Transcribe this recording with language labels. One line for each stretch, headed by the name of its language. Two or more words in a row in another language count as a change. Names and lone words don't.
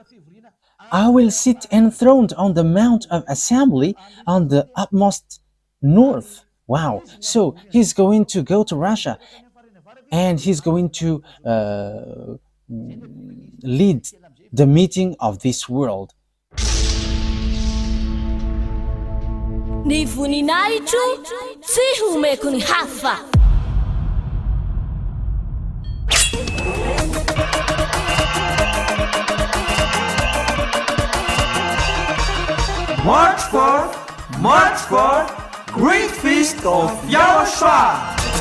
English: I will sit enthroned on the Mount of Assembly on the utmost north. Wow. So he's going to go to Russia and he's going to lead the meeting of this world.
Malagasy: Ny voninahitro tsy homeko ny hafa.
English: March 4th, Great Feast of YAHOSHUAH.